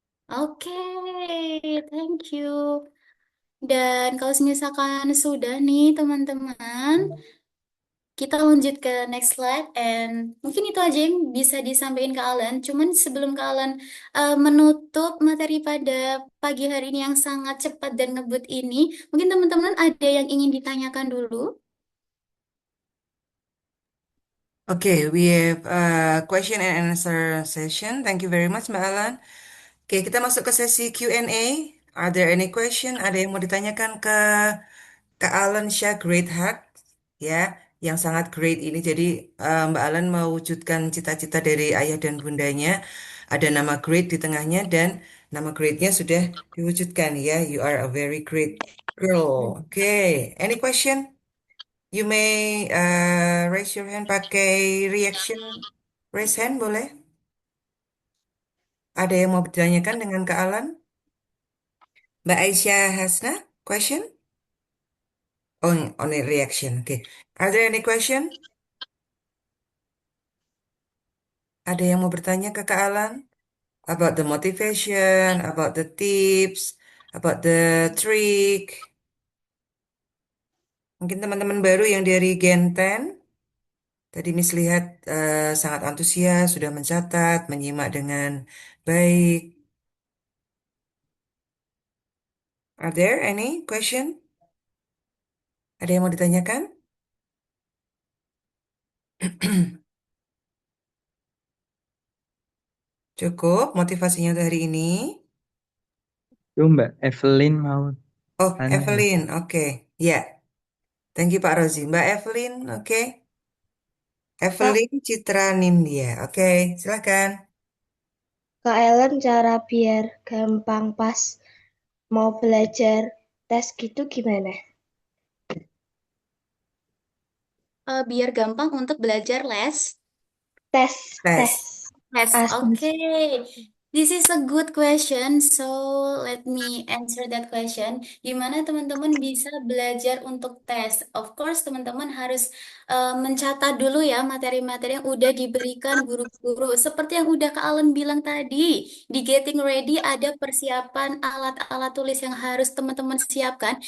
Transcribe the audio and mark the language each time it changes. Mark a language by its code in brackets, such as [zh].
[id] Oke, [en] thank you. [id] Dan kalau misalkan sudah nih teman-teman, kita lanjut ke next slide. And mungkin itu aja yang bisa disampaikan ke Alan. Cuman sebelum ke Alan menutup materi pada pagi hari ini yang sangat cepat dan ngebut ini, mungkin teman-teman ada yang ingin ditanyakan dulu. [en] Okay, we have a question and answer session. Thank you very much, Mbak Alan. [id] Oke, kita masuk ke sesi Q&A. [en] Are there any question? [id] Ada yang mau ditanyakan ke Kak Alan Shah Great Heart? Ya, yang sangat great ini. Jadi Mbak Alan mewujudkan cita-cita dari ayah dan bundanya. Ada nama great di tengahnya dan nama greatnya sudah diwujudkan ya. [en] You are a very great girl. Oke, any question? You may raise your hand pakai reaction. Raise hand boleh? [id] Ada yang mau ditanyakan dengan Kak Alan? [en] Mbak Aisyah Hasna, question? Only reaction. Okay. Are there any question? [id] Ada yang mau bertanya ke Kak Alan? [en] About the motivation, about the tips, about the trick. [id] Mungkin teman-teman baru yang dari Gen 10. Tadi Miss lihat sangat antusias, sudah mencatat, menyimak dengan baik. [en] Are there any question? [id] Ada yang mau ditanyakan? Cukup motivasinya untuk hari ini. Itu Mbak Evelyn mau Oh, tanya. Evelyn, oke. Ya, [en] thank you [id] Pak Rozi. Mbak Evelyn, oke. Kak, Evelyn Citra Nindya, oke. Silakan. Kak Ellen cara biar gampang pas mau belajar tes gitu gimana? Biar gampang untuk belajar les. Tes, tes. Tes. [en] Yes, [id] Asumsi. [en] okay. This is a good question. So let me answer that question. [id] Gimana teman-teman bisa belajar untuk tes? [en] Of course, [id] teman-teman harus mencatat dulu ya materi-materi yang udah diberikan guru-guru. Seperti yang udah Kak Alan bilang tadi, di Getting Ready ada persiapan alat-alat tulis yang harus teman-teman siapkan.